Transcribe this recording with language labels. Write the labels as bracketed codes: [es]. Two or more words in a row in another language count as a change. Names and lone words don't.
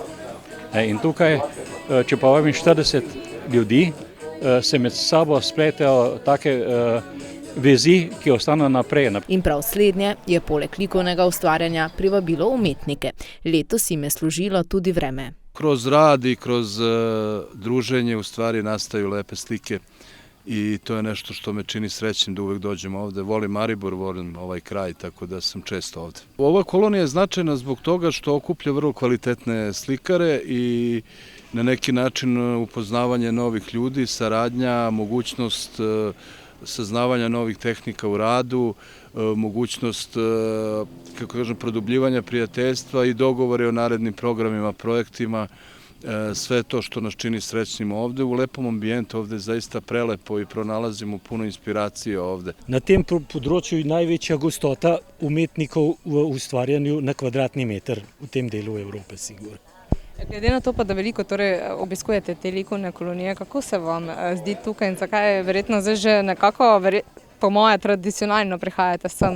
[sl] In tukaj, če pa vabim 40 ljudi, se med sabo spletejo take vezi, ki ostanejo naprej. In prav slednje je poleg likovnega ustvarjanja privabilo umetnike. Letos jim je služilo tudi vreme. [sr] Kroz rad i kroz druženje u stvari nastaju lepe slike i to je nešto što me čini srećnim da uvek dođem ovde. Volim Maribor, volim ovaj kraj, tako da sam često ovde. Ova kolonija je značajna zbog toga što okuplja vrlo kvalitetne slikare i na neki način upoznavanje novih ljudi, saradnja, mogućnost saznavanja novih tehnika u radu, mogućnost, kako kažem, produbljivanja prijateljstva i dogovore o narednim programima, projektima, sve to što nas čini srećnim ovde. U lepom ambijentu ovde je zaista prelepo i pronalazimo puno inspiracije ovde. [sl] Na tem področju je največja gostota umetnikov v ustvarjanju na kvadratni meter v tem delu Evrope, sigurno. Glede na to pa, da veliko obiskujete te likovne kolonije, kako se vam zdi tukaj in zakaj je verjetno zdaj že nekako, po moje, tradicionalno prihajate sem?